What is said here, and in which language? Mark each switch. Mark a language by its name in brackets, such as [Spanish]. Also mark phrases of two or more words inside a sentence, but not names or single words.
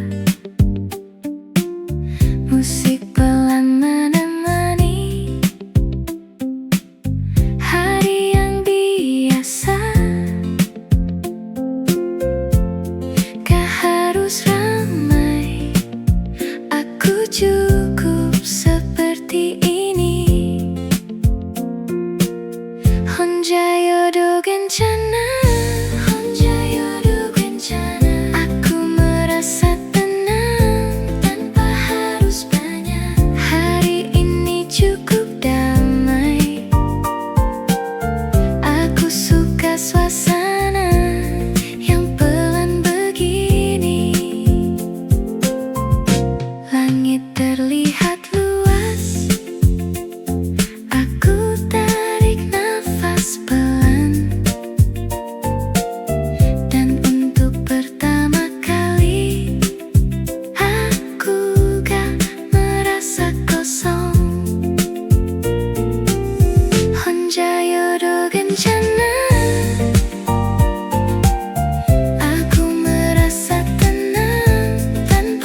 [Indonesian] Musik pelan menemani hari yang biasa. Gak harus ramai, aku cukup seperti ini. [Korean] 혼자여도 괜찮아, 혼자여도 괜찮아. [Indonesian] Aku merasa tenang tanpa harus banyak. Hari ini cukup damai, aku suka suasana yang pelan begini. Langit terlihat luas, aku tarik nafas pelan. Dan untuk pertama kali aku gak merasa kosong. [Korean] 혼자여도 괜찮아, [Indonesian] aku merasa tenang